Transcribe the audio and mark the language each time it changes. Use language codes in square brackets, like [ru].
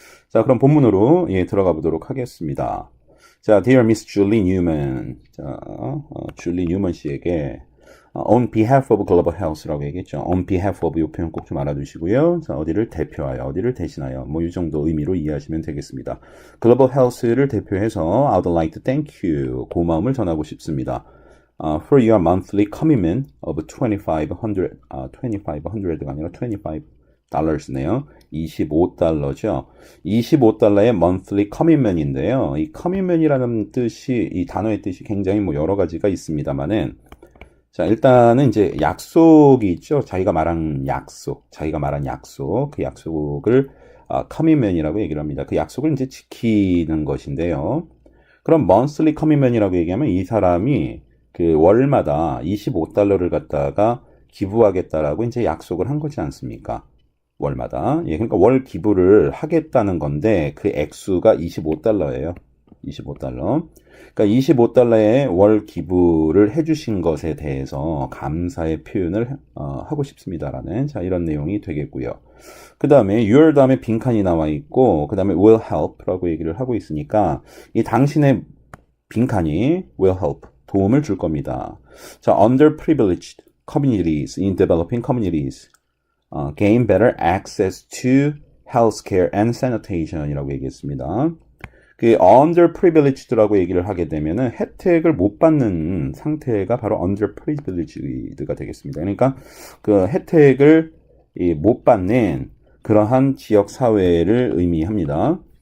[ko] 자, 그럼 본문으로 들어가 보도록 하겠습니다. 자, Dear Miss Julie Newman. 자, 줄리 뉴먼 씨에게 [en] on behalf of global health [ko] 라고 얘기했죠. on behalf of 이 표현 꼭 좀 알아두시고요. 자, 어디를 대표하여, 어디를 대신하여, 이 정도 의미로 이해하시면 되겠습니다. global health를 대표해서 [en] I would like to thank you. [ko] 고마움을 전하고 싶습니다. [en] for your monthly commitment of [ko] 2,500가 아니라 $25네요. 25달러죠. 25달러의 monthly commitment인데요. 이 commitment이라는 뜻이, 이 단어의 뜻이 굉장히 뭐 여러 가지가 있습니다만은, 자, 일단은 이제 약속이 있죠. 자기가 말한 약속, 그 약속을 commitment이라고 얘기를 합니다. 그 약속을 이제 지키는 것인데요. 그럼 monthly commitment이라고 얘기하면 이 사람이 그 월마다 25달러를 갖다가 기부하겠다라고 이제 약속을 한 거지 않습니까? 월마다. 예, 그러니까 월 기부를 하겠다는 건데 그 액수가 25달러예요. 25달러. 그러니까 25달러의 월 기부를 해주신 것에 대해서 감사의 표현을 하고 싶습니다라는 자 이런 내용이 되겠고요. 그 다음에 your 다음에 빈칸이 나와 있고 그 다음에 [en] will help [ko] 라고 얘기를 하고 있으니까 이 당신의 빈칸이 will help 도움을 줄 겁니다. [en] 자, underprivileged communities in developing communities gain better access to healthcare and sanitation [ko] 이라고 얘기했습니다. 그 underprivileged라고 얘기를 하게 되면은 혜택을 못 받는 상태가 바로 underprivileged가 되겠습니다. 그러니까 그 혜택을 못 받는 그러한 지역 사회를 의미합니다.